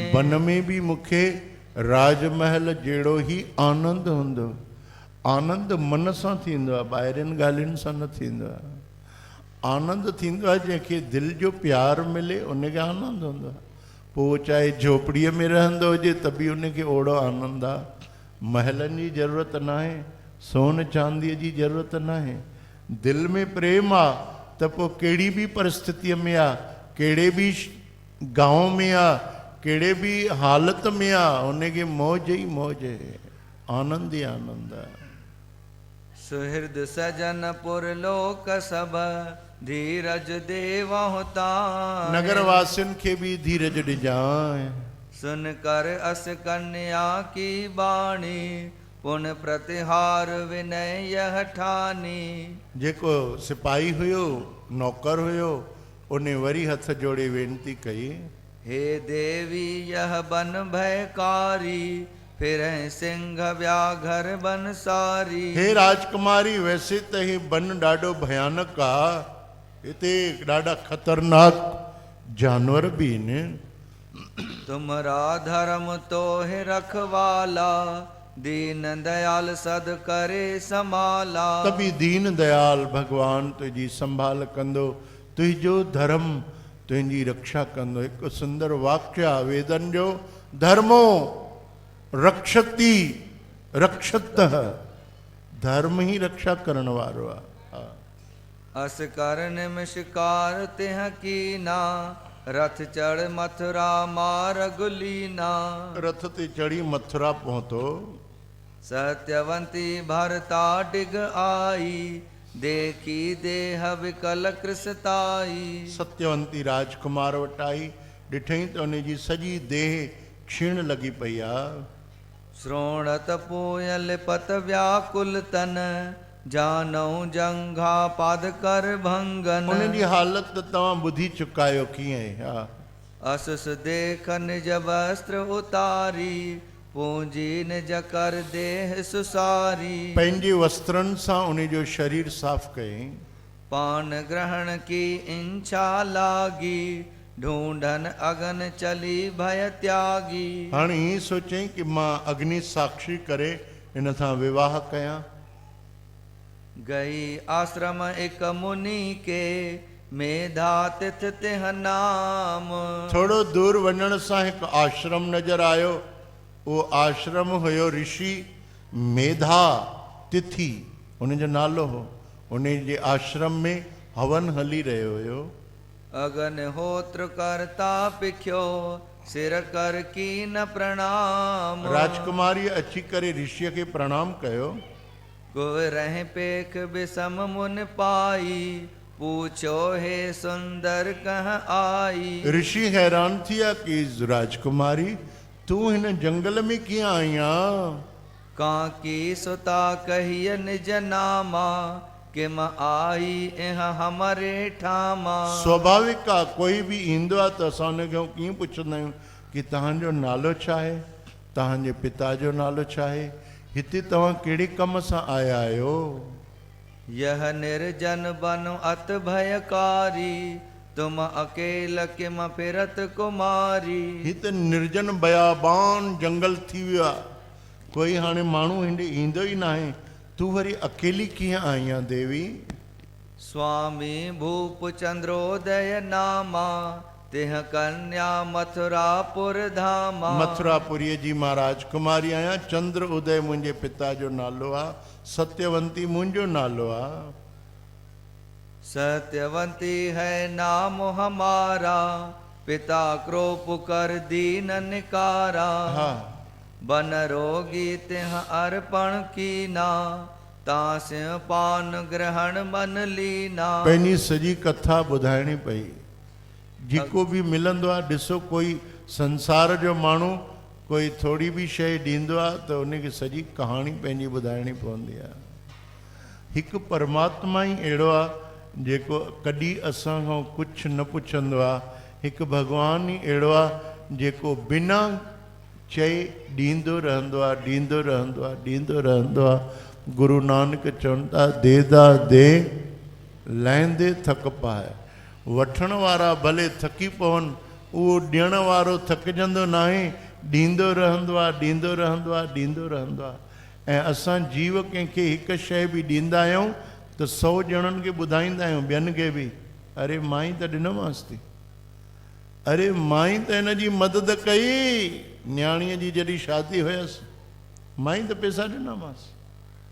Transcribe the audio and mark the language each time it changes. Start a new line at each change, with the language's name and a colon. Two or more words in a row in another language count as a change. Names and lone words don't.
Sindhi: वन में भी मूंखे राजमहल जहिड़ो ही आनंद हूंदो। आनंद मन सां थींदो आहे, ॿाहिरियुनि ॻाल्हियुनि सां न थींदो आहे। आनंद थींदो आहे जंहिंखे दिलि जो प्यार मिले, उनखे आनंद हूंदो आहे। पोइ चाहे झोपड़ीअ में रहंदो हुजे त बि उनखे ओड़ो आनंद आहे। महलनि जी ज़रूरत न आहे, सोन चांदीअ जी ज़रूरत न आहे। दिल में प्रेम आ त पोइ कहिड़ी बि परिस्थितीअ में आ, कहिड़े बि गांव में आ, कहिड़े बि हालत में आ, उनखे मौज ई मौज आहे, आनंद ई आनंद आहे।
Hindi: सुहृद सजन पुर लोक सब धीरज देवहु ताहि।
Sindhi: नगर वासियुनि खे बि धीरज ॾिजांइ।
Hindi: सुन कर अस कन्या की बाणी पुन प्रतिहार विनय यह ठानी।
Sindhi: जेको सिपाही हुयो, नौकर हुयो, उन वरी हथ जोड़े वेनती कई,
Hindi: हे देवी यह बन भयकारी फिर सिंह व्याघर बन सारी।
Sindhi: हे राजकुमारी, वैसे त ही बन ॾाढो भयानक आ, हिते ॾाढा खतरनाक जानवर भी आहिनि।
Hindi: तुमरा धर्म तो है रखवाला दीन दयाल सद करे समाला।
Sindhi: तभी दीन दयाल भगवान तुझी संभाल कंदो, तुझो धर्म तुझी रक्षा कंदो। एक सुंदर वाक्य आहे वेदन जो,
Sanskrit: धर्मो रक्षति रक्षतः,
Sindhi: धर्म ही रक्षा करण वारो आहे।
Hindi: अस कर निमस्कार तिह कीना रथ चढ़ मथुरा मार्ग लीना।
Sindhi: रथ ते चढ़ी मथुरा पहुतो,
Hindi: सत्यवंती भरता डिग आई देखी देह विकल कृसताई।
Sindhi: सत्यवंती राजकुमार वटि आई, ॾिठई त उन जी सॼी देह क्षीण लॻी पई आहे।
Hindi: श्रोणत पोयल पत व्याकुल तन जानऊ जंघा पाद कर भंगन।
Sindhi: उन जी हालत त तव्हां ॿुधी चुका आहियो कीअं आहे। हा,
Hindi: असुस देख निज वस्त्र उतारी पूंजी निज कर देह सुसारी।
Sindhi: पंहिंजे वस्त्रनि सां उन जो शरीर साफ़ कयईं।
Hindi: पान ग्रहण की इच्छा लागी ढूंढन अगन चली भय त्यागी।
Sindhi: हाणे हीअं सोचई कि मां अग्नि साक्षी करे इन सां विवाह कयां।
Hindi: गई आश्रम एक मुनि के मेधा तिथ तिह नाम।
Sindhi: थोरो दूर वञण सां हिकु आश्रम नज़र आयो, उहो आश्रम हुयो ऋषि मेधा तिथि, उन जो नालो हो। उन जे आश्रम में हवन हली रहियो हुयो।
Hindi: अगन होत्र करता पिख्यो सिर कर की न प्रणाम।
Sindhi: राजकुमारी अची करे ऋषिय खे प्रणाम कयो।
Hindi: कुवरह पेख बिसम मुन पाई पूछो हे सुंदर कह आई।
Sindhi: ऋषि हैरान थिया कि राजकुमारी तू हिन जंगल में कीअं आई आहीं?
Hindi: कांकी सुता कहिय निज नामा किम आई एह हमरे ठामा।
Sindhi: स्वाभाविक आहे, कोई बि ईंदो आहे त असां हुनखे कीअं पुछंदा आहियूं कि तव्हांजो नालो छा आहे, तव्हांजे पिता जो नालो छा आहे, हिते तव्हां कहिड़े कम सां आया आहियो?
Hindi: यह निर्जन बन अत भयकारी तुम अकेल किम फिरत कुमारी।
Sindhi: हिते निर्जन बयाबान जंगल थी वियो आहे, कोई हाणे माण्हू हिंडे ईंदो ई न आहे, तू वरी अकेली कीअं आई आहे देवी?
Hindi: स्वामी भूप चंद्रोदय नामा तिह कन्या मथुरापुर धामा।
Sindhi: मथुरापुरीअ जी मां राजकुमारी आहियां, चंद्र उदय मुंहिंजे पिता जो नालो आहे, सत्यवंती मुंहिंजो नालो आहे।
Hindi: सत्यवंती है नाम हमारा पिता क्रोप कर दीन निकारा।
Sindhi: हा,
Hindi: बन रोगी तिह अर्पण कीना तास्य पान ग्रहण मन लीना।
Sindhi: पंहिंजी सॼी कथा ॿुधाइणी पई। जेको बि मिलंदो आहे, ॾिसो कोई संसार जो माण्हू कोई थोरी बि शइ ॾींदो आहे त उनखे सॼी कहाणी पंहिंजी ॿुधाइणी पवंदी आहे। हिकु परमात्मा ई अहिड़ो आहे जेको कॾहिं असां खां कुझु न पुछंदो आहे। हिकु भॻवानु ई अहिड़ो आहे जेको बिना चए ॾींदो रहंदो आहे, ॾींदो रहंदो आहे, ॾींदो रहंदो आहे। गुरु नानक चवनि था
Punjabi: ਦੇਦਾ ਦੇ ਲੈਦੇ ਥਕਿ ਪਾਹਿ।
Sindhi: वठण वारा भले थकी पवनि, उहो ॾियण वारो थकिजंदो न आहे, ॾींदो रहंदो आहे, ॾींदो रहंदो आहे, ॾींदो रहंदो आहे। ऐं असां जीव कंहिंखे हिकु शइ बि ॾींदा आहियूं त 100 ॼणनि खे ॿुधाईंदा आहियूं, ॿियनि खे बि, अरे मां ई त ॾिनोमांसि थी, अरे मां ई त हिन जी मदद कई, न्याणीअ जी जॾहिं शादी हुयसि मां ई त पैसा ॾिनामांसि।